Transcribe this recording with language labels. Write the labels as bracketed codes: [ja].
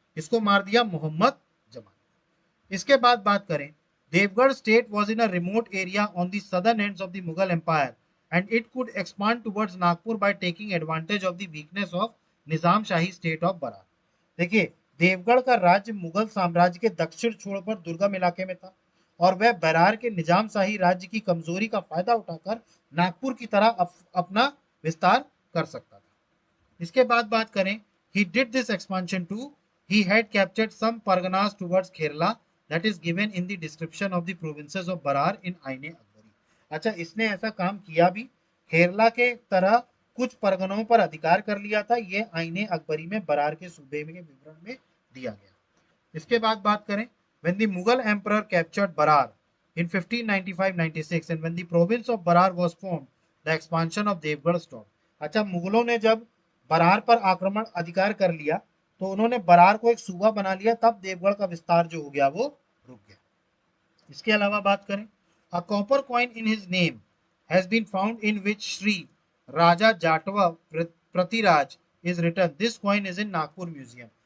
[hi] इसको मार दिया मोहम्मद जमान। इसके बाद बात करें, [en] Devgarh state was in a remote area on the southern ends of the Mughal empire and it could expand towards Nagpur by taking advantage of the weakness of Nizam Shahi state of Berar. [hi] देखिए देवगढ़ का राज्य मुगल साम्राज्य के दक्षिण छोर पर दुर्गम इलाके में था, और वह बरार के निजाम शाही राज्य की कमजोरी का फायदा उठाकर नागपुर की तरह अपना विस्तार कर सकता था। इसके बाद बात करें, [en] he did this expansion too, he had captured some parganas towards Kerala that is given in the description of the provinces of Barar in Aine Akbari. [hi] अच्छा इसने ऐसा काम किया भी, केरला के तरह कुछ परगनों पर अधिकार कर लिया था, ये आईने अकबरी में बरार के सूबे के विवरण में दिया गया। इसके बाद बात करें, [en] when the Mughal emperor captured Barar in 1595-96 and when the province of Barar was formed, the expansion of Devgarh stopped। [hi] अच्छा मुगलों ने जब बरार पर आक्रमण अधिकार कर लिया, तो उन्होंने बरार को एक सूबा बना लिया, तब देवगढ़ का विस्तार जो हो गया वो रुक गया। इसके अलावा बात करें, [en] A copper coin in his name has been found in which Shri Raja Jatava Pratiraj is return, this coin is in Nagpur museum.